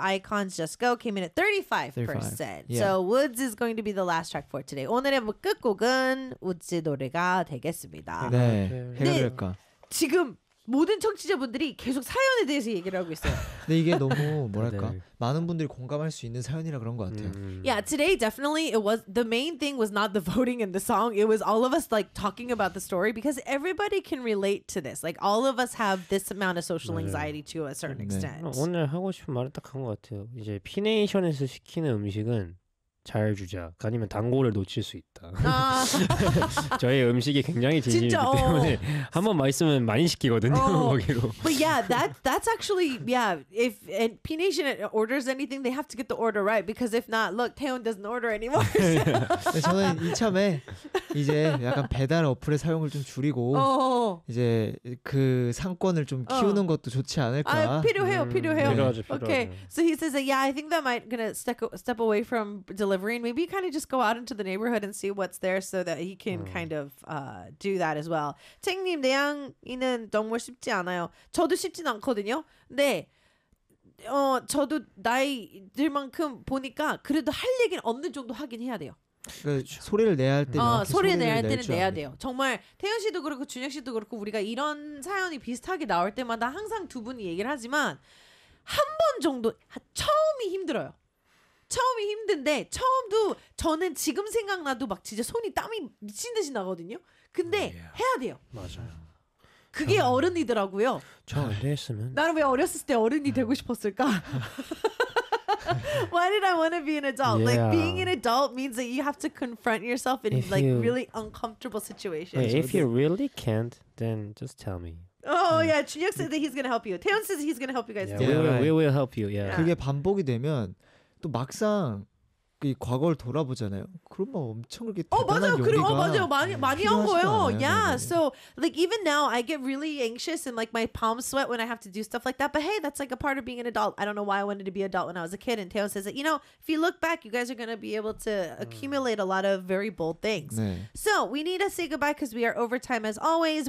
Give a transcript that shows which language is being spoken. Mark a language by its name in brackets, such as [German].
[English] Icons Just Go came in at 35%. Yeah. So Woods is going to be the last track for today. [Korean] 오늘의 끝곡은 Woods 노래가 되겠습니다. 네, 해가 될까? 지금 모든 청취자분들이 계속 사연에 대해서 얘기를 하고 있어요. 근데 이게 너무 뭐랄까 네. 많은 분들이 공감할 수 있는 사연이라 그런 것 같아요. [English] Yeah, today definitely it was the main thing was not the voting and the song. It was all of us like talking about the story because everybody can relate to this. Like all of us have this amount of social anxiety to a certain extent. [Korean] 오늘 하고 싶은 말은 딱 한 것 같아요. 이제 피네이션에서 시키는 음식은 잘 주자. 아니면 단골을 놓칠 수 있다. 저희 음식이 굉장히 진심이기 진짜, 때문에 한번 맛있으면 많이 시키거든요. [English] Oh. But yeah, that's actually yeah. If P-Nation orders anything, they have to get the order right because if not, look, Taeyun doesn't order anymore. [Korean] 저는 이참에 이제 약간 배달 어플의 사용을 좀 줄이고 이제 그 상권을 좀 키우는 것도 좋지 않을까. 아, 필요해요, 필요해요. 필요하죠. [English] Okay, so he says that yeah, I think that might gonna step away from. Delivery and maybe kind of just go out into the neighborhood and see what's there so that he can kind of do that as well. [Korean] 탱님 대항이는 너무 쉽지 않아요. 저도 쉽진 않거든요. 근데 저도 나이들만큼 보니까 그래도 할 얘기는 어느 정도 하긴 해야 돼요. 그렇죠. 소리를 내야 할 때는 소리를 내야 할 때는 내야 돼요. 정말 태현 씨도 그렇고 준혁 씨도 그렇고 우리가 이런 사연이 비슷하게 나올 때마다 항상 두 분이 얘기를 하지만 한 번 정도 처음이 힘들어요. 처음이 힘든데 처음도 저는 지금 생각나도 막 진짜 손이 땀이 미친 듯이 나거든요. 근데 해야 돼요. 맞아요. 그게 저는, 어른이더라고요. 저 안 됐으면 나는 왜 어렸을 때 어른이 되고 싶었을까? [English] Why did I want to be an adult? Yeah. Like being an adult means that you have to confront yourself in if like you, really uncomfortable situations. Wait, if you really can't, then just tell me. Oh yeah, yeah. 준혁 said that he's gonna help you. 태연 says he's gonna help you guys. Yeah, yeah. We will help you. Yeah. [Korean] 그게 반복이 되면 또 막상 그 과거를 돌아보잖아요. 그럼 막 엄청 그렇게 대단한 맞아요. 용기가 그래, 맞아요. 많이 한 거예요. 않아요, [English] yeah. [Korean] 근데. [English] So like even now, I get really anxious and like my palms sweat when I have to do stuff like that. But hey, that's like a part of being an adult. I don't know why I wanted to be an adult when I was a kid. And Taeyeon says that you know, if you look back, you guys are gonna be able to accumulate a lot of very bold things. [Korean] 네. [English] So we need to say goodbye because we are over time as always.